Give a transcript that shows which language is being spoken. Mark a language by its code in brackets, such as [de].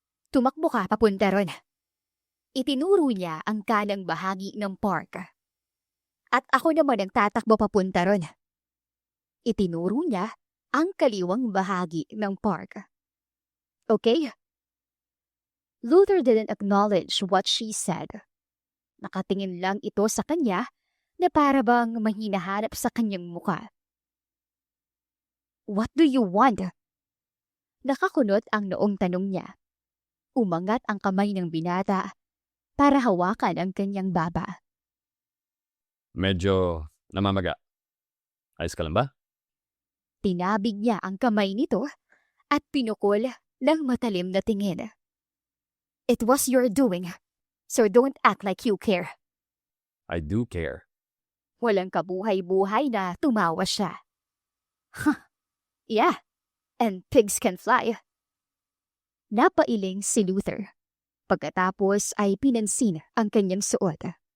[tl] Tumakbo ka papunta ron. Itinuro niya ang kanang bahagi ng park. At ako naman ang tatakbo papunta ron. Itinuro niya ang kaliwang bahagi ng park. [en] Okay? Luther didn't acknowledge what she said. [tl] Nakatingin lang ito sa kanya na para bang mahinahanap sa kanyang muka. [en] What do you want? [tl] Nakakunot ang noong tanong niya. Umangat ang kamay ng binata para hawakan ang kanyang baba. Medyo namamaga. Ayos ka lang ba? Tinabig niya ang kamay nito at pinukol ng matalim na tingin. [en] It was your doing, so don't act like you care. I do care. [tl] Walang kabuhay-buhay na tumawa siya. [en] Yeah, and pigs can fly. [tl] Napailing si Luther. Pagkatapos ay pinansin ang kanyang suot.